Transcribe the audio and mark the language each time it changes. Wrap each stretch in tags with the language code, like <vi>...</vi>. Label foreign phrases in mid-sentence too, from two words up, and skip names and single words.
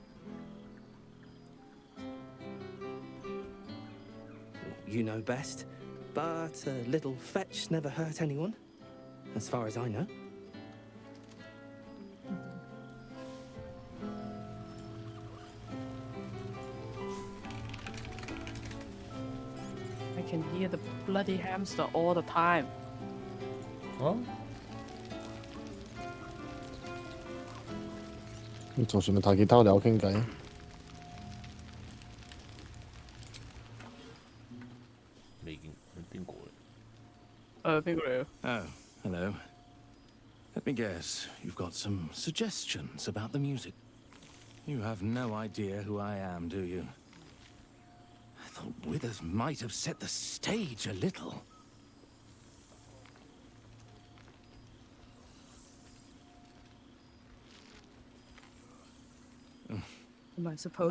<en>You know best, but a little fetch never hurt anyone, as far as I know. I can hear the bloody hamster all the time.</en> <yue>咁就算咪彈吉他，我哋有傾偈。未見邊個邊個嚟？</yue> <en>Oh, hello. Let me guess, you've got some suggestions about the music. You have no idea who I am, do you? I thought Withers might have set the stage a little. Am I supposed</en>